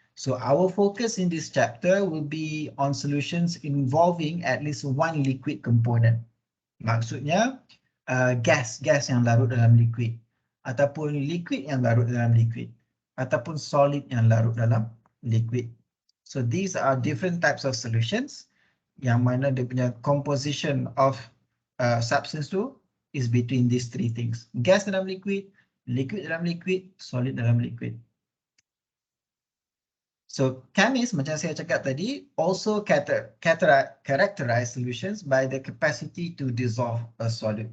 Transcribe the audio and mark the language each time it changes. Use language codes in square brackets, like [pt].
[en] So our focus in this chapter will be on solutions involving at least one liquid component. [ms] Maksudnya gas yang larut dalam liquid, ataupun liquid yang larut dalam liquid, ataupun solid yang larut dalam liquid. [en] So these are different types of solutions [ms] yang mana dia punya [en] composition of substance tu is between these three things. [ms] Gas dalam liquid, liquid dalam liquid, solid dalam liquid. [en] So chemists, [ms] macam saya cakap tadi, [en] also characterize solutions by the capacity to dissolve a solid.